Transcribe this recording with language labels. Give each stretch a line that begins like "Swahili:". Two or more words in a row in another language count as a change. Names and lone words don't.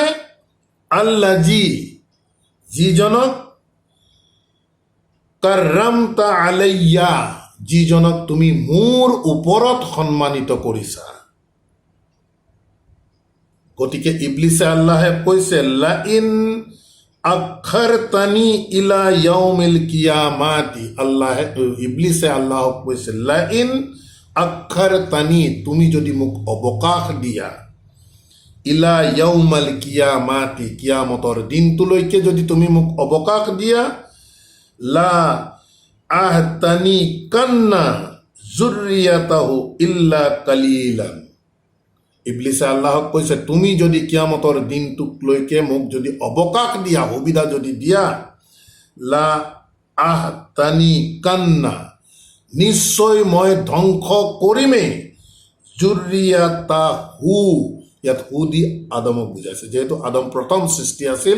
Assamese: আল্লাজি, যিজনক
Arabic: كرمت علي,
Assamese: যিজনক তুমি মোৰ ওপৰত সন্মানিত কৰিছা। গতিকে ইবলিছে আল্লাহে কৈছে,
Arabic: لئن أخرتن إلى يوم القيامة,
Assamese: আল্লাহে ইবলিছে আল্লাহক কৈছে,
Arabic: لئن أخرتن,
Assamese: তুমি যদি মোক অৱকাশ দিয়া,
Arabic: إلى يوم القيامة,
Assamese: কিয়ামতৰ দিনটোলৈকে যদি তুমি মোক অৱকাশ দিয়া,
Arabic: لأحتنكن ذريته إلا قليلا.
Assamese: ইবলিছে আল্লাহক কৈছে, তুমি যদি কিয়ামতৰ দিনটোলৈকে মোক যদি অৱকাশ দিয়া, সুবিধা যদি দিয়া,
Arabic: لأحتنكن,
Assamese: নিশ্চয় মই ধ্বংস কৰিমেই, জুৰিয়াতাহু, ইয়াত হু দি আদমক বুজাইছে, যিহেতু আদম প্ৰথম সৃষ্টি আছিল।